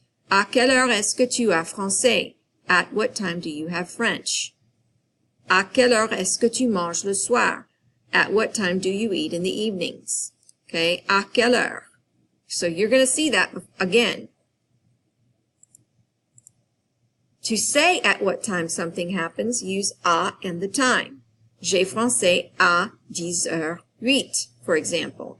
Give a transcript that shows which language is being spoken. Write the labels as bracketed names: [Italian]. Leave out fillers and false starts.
[French] À quelle heure est-ce que tu as français? [English] At what time do you have French? [French] À quelle heure est-ce que tu manges le soir? [English] At what time do you eat in the evenings? Okay, [French] à quelle heure? [English] So you're going to see that again. To say at what time something happens, use à and the time. [French] J'ai français à 10h08, [English] for example.